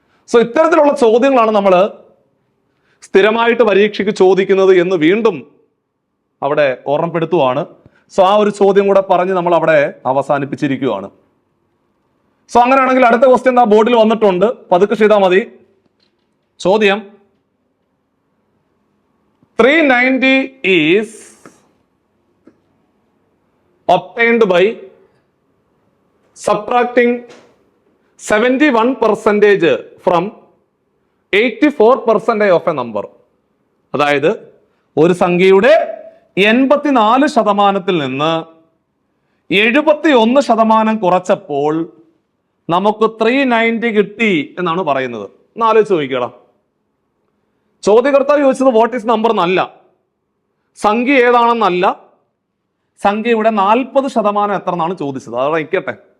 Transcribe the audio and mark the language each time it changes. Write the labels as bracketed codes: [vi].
[ml] So ഇത്തരത്തിലുള്ള ചോദ്യങ്ങളാണ് നമ്മൾ സ്ഥിരമായിട്ട് പരീക്ഷയ്ക്ക് ചോദിക്കുന്നത് എന്ന് വീണ്ടും അവിടെ ഓർമ്മപ്പെടുത്തുവാണ്. സോ ആ ഒരു ചോദ്യം കൂടെ പറഞ്ഞ് നമ്മൾ അവിടെ അവസാനിപ്പിച്ചിരിക്കുകയാണ്. സോ അങ്ങനെയാണെങ്കിൽ അടുത്ത ക്വസ്റ്റ്യൻ ആ ബോർഡിൽ വന്നിട്ടുണ്ട്, പതുക്കെ ചെയ്താൽ മതി. [en] ചോദ്യം 390 is obtained by subtracting 71% from 84% of a number. [ml] അതായത് ഒരു സംഖ്യയുടെ 84% നിന്ന് 71% കുറച്ചപ്പോൾ നമുക്ക് 390 കിട്ടി എന്നാണ് പറയുന്നത്. ആലോചിച്ച് നോക്കിക്കടാ. ചോദ്യകർത്താവ് ചോദിച്ചത് [en] what is number [ml] എന്നല്ല, സംഖ്യ ഏതാണെന്നല്ല, സംഖ്യയുടെ 40% എത്ര എന്നാണ് ചോദിച്ചത്. അതവിടെ നിൽക്കട്ടെ.